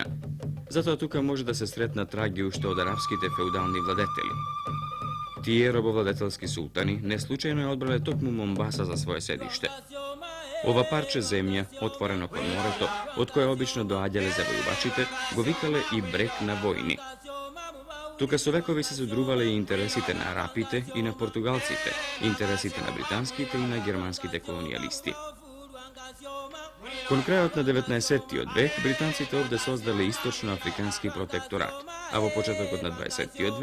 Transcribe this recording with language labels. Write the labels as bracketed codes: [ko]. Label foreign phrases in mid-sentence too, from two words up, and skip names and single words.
[mk] Затоа тука може да се сретнат траги уште од арапските феудални владетели. Тие робовладетелски султани не случајно ја одбрале токму Момбаса за своје седиште. Ова парче земља, отворено под морето, од које обично доаѓале завојувачите, го викале и брек на војни. Тука со векови се содрувале и интересите на арапите и на португалците, интересите на британските и на германските колонијалисти. Кон крајот на 19. век, британците овде создале источно-африкански протекторат, а во почетокот на 20.